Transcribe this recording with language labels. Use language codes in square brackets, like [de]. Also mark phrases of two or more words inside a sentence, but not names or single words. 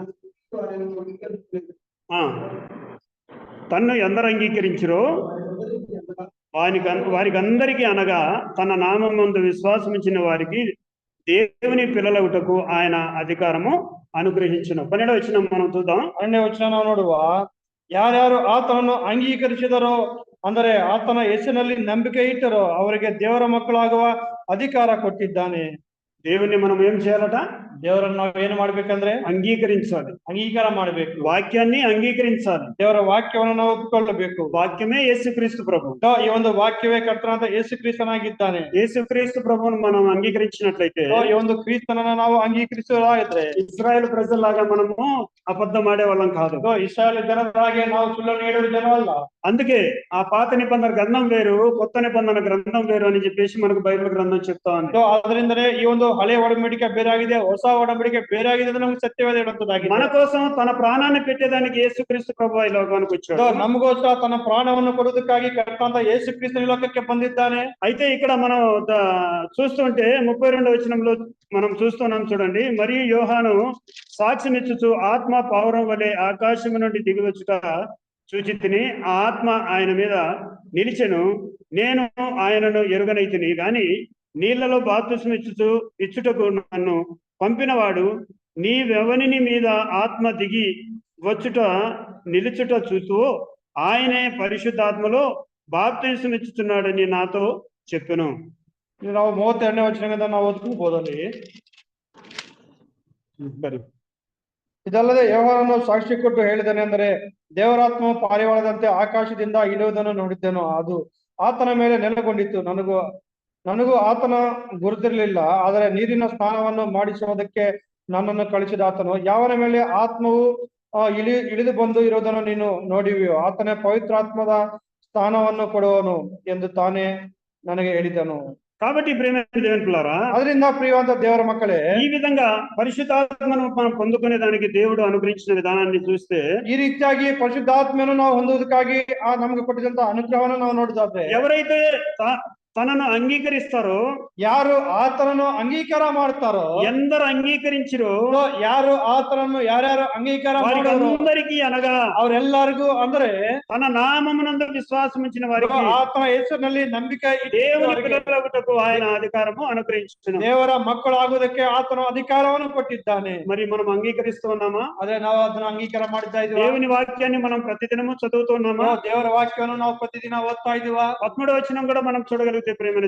[te] ఆ, తన్ను ఎందరు అంగీకరించిరో వారికి అందరికీ అనగా తన నామమందు విశ్వాసం ఇచ్చిన వారికి దేవుని పిల్లలగుటకు ఆయన అధికారము అనుగ్రహించును. 12వ వచనం మనం చూద్దాం. [kn] 12ನೇ ವಚನ ನಾವು ನೋಡುವ, ಯಾರ್ಯಾರು ಆತನನ್ನು ಅಂಗೀಕರಿಸಿದರೋ ಅಂದರೆ ಆತನ ಹೆಸರಿನಲ್ಲಿ ನಂಬಿಕೆ ಇಟ್ಟರೋ ಅವರಿಗೆ ದೇವರ ಮಕ್ಕಳಾಗುವ ಅಧಿಕಾರ ಕೊಟ್ಟಿದ್ದಾನೆ. [te] దేవుణ్ణి మనం ఏం చేయాలట? [kn] ದೇವರನ್ನು ನಾವು ಏನು ಮಾಡ್ಬೇಕಂದ್ರೆ [te] అంగీకరించాలి. [kn] ಅಂಗೀಕಾರ ಮಾಡಬೇಕು. [te] వాక్యాన్ని అంగీకరించాలి. [kn] ದೇವರ ವಾಕ್ಯವನ್ನು ನಾವು ಒಪ್ಪಿಕೊಳ್ಳಬೇಕು. [te] వాక్యమే యేసుక్రీస్తు ప్రభు. [kn] ಈ ಒಂದು ವಾಕ್ಯವೇ ಕರ್ತನಾದ ಯೇಸು ಕ್ರಿಸ್ತನಾಗಿದ್ದಾನೆ. [te] యేసుక్రీస్తు ప్రభువును మనం అంగీకరించినట్లయితే, [kn] ಈ ಒಂದು ಕ್ರಿಸ್ತನನ್ನ ನಾವು ಅಂಗೀಕರಿಸುವುದಾಗಿದ್ರೆ [te] ఇశ్రాయేలు ప్రజల్లాగా మనము అబద్ధం ఆడే వాళ్ళం కాదు. [kn] ಇಸ್ರಾಯೇಲ್ ಜನರಾಗೆ ನಾವು ಸುಳ್ಳನ್ನು ಹೇಳುವ ಜನವಲ್ಲ. [te] అందుకే ఆ పాత నిబంధన గ్రంథం వేరు, కొత్త నిబంధన గ్రంథం వేరు అని చెప్పేసి మనకు బైబిల్ గ్రంథం చెప్తా ఉంది. [kn] ಅದರಿಂದನೇ ಈ ಒಂದು ಹಳೆ ಒಡಂಬಡಿಕೆ ಬೇರೆ ಆಗಿದೆ, ಹೊಸ ಒಡಂಬಡಿಕೆ ಬೇರೆ ಆಗಿದೆ ಅಂತ ನಮ್ಗೆ ಸತ್ಯವೇದ ಹೇಳುವಂತದ್ದಾಗಿದೆ. [te] మన కోసం తన ప్రాణాన్ని పెట్టేదానికి యేసుక్రీస్తు ప్రభు ఈ లోకానికి వచ్చాడు. [kn] ನಮಗೋಸ್ಕರ ತನ್ನ ಪ್ರಾಣವನ್ನು ಕೊಡುವುದಕ್ಕಾಗಿ ಕರ್ತನಾದ ಯೇಸು ಕ್ರಿಸ್ತನ ಲೋಕಕ್ಕೆ ಬಂದಿದ್ದಾನೆ. [te] అయితే ఇక్కడ మనం చూస్తుంటే 32వ వచనంలో మనం చూస్తున్నాం చూడండి. మరియు యోహాను సాక్ష్యమిచ్చుచు ఆత్మ పావురం వలె ఆకాశము నుండి దిగివచ్చుట చూచితిని, ఆ ఆత్మ ఆయన మీద నిలిచెను. నేను ఆయనను ఎరుగనైతిని గాని నీళ్లలో బాప్తిస్మం ఇచ్చుటకు నన్ను పంపినవాడు నీవెవని మీద ఆత్మ దిగి వచ్చుట నిలుచుట చూస్తూ ఆయనే పరిశుద్ధాత్మలో బాప్తిస్మం ఇచ్చుతున్నాడని నాతో చెప్పెను. [kn] ನಾವು 32ನೇ ವಚನದಿಂದ ನಾವು ಓದ್ಕೋಬಹುದಲ್ಲಿ, ಇದಲ್ಲದೆ ಯೋಹಾನನು ಸಾಕ್ಷಿ ಕೊಟ್ಟು ಹೇಳಿದನೆ ಅಂದರೆ ದೇವರಾತ್ಮವು ಪಾರಿವಾಳದಂತೆ ಆಕಾಶದಿಂದ ಇಳಿಯುವುದನ್ನು ನೋಡಿದ್ದೆನು. ಅದು ಆತನ ಮೇಲೆ ನೆಲೆಗೊಂಡಿತ್ತು. ನನಗೂ ಆತನ ಗುರುತಿರಲಿಲ್ಲ. ಆದರೆ ನೀರಿನ ಸ್ನಾನವನ್ನು ಮಾಡಿಸುವುದಕ್ಕೆ ನನ್ನನ್ನು ಕಳಿಸಿದ ಆತನು, ಯಾವನ ಮೇಲೆ ಆತ್ಮವು ಇಳಿದು ಬಂದು ಇರುವುದನ್ನು ನೀನು ನೋಡಿವಿಯೋ ಆತನೇ ಪವಿತ್ರಾತ್ಮದ ಸ್ಥಾನವನ್ನು ಕೊಡುವನು ಎಂದು ತಾನೇ ನನಗೆ ಹೇಳಿದನು. [te] కాబట్టి ప్రియమైన దేవుని పిల్లారా, [kn] ಅದರಿಂದ ಪ್ರಿಯವಾದ ದೇವರ ಮಕ್ಕಳೇ, [te] ఈ విధంగా పరిశుద్ధాత్మను మనం పొందుకునే దానికి దేవుడు అనుగ్రహించిన విధానాన్ని చూస్తే, [kn] ಈ ರೀತಿಯಾಗಿ ಪರಿಶುದ್ಧಾತ್ಮను ನಾವು ಹೊಂದುವುದಕ್ಕಾಗಿ ನಮಗೆ ಕೊಟ್ಟಿದಂತ ಅನುಗ್ರಹವನ್ನು ನಾವು ನೋಡುದಾದ್ರೆ, [te] ఎవరైతే తనను అంగీకరిస్తారో, [kn] ಯಾರು ಆತನನ್ನು ಅಂಗೀಕಾರ ಮಾಡ್ತಾರೋ, [te] ఎందరు అంగీకరించిరో, [kn] ಯಾರು ಆತನನ್ನು ಯಾರ್ಯಾರು ಅಂಗೀಕಾರ [te] అందరికీ అనగా [kn] ಅವರೆಲ್ಲರಿಗೂ ಅಂದ್ರೆ [te] తన నామమునందు విశ్వాసం ఉంచిన వారికి [kn] ಆತನ ಹೆಸರಿನಲ್ಲಿ ನಂಬಿಕೆ [te] దేవుని పిల్లలగుటకు ఆయన అధికారము అనుగ్రహించును. [kn] ದೇವರ ಮಕ್ಕಳಾಗುವುದಕ್ಕೆ ಆತನು ಅಧಿಕಾರವನ್ನು ಕೊಟ್ಟಿದ್ದಾನೆ. [te] మరి మనం అంగీకరిస్తున్నామా? [kn] ಅದೇ ನಾವು ಅದನ್ನು ಅಂಗೀಕಾರ ಮಾಡ್ತಾ ಇದ್ದೀವಿ. [te] దేవుని వాక్యాన్ని మనం ప్రతిదినము చదువుతున్నామా? [kn] ದೇವರ ವಾಕ್ಯವನ್ನು ನಾವು ಪ್ರತಿದಿನ ಓದ್ತಾ ಇದೀವಾ? [te] 13వ వచనం కూడా మనం చూడగలిగితే ప్రేమైన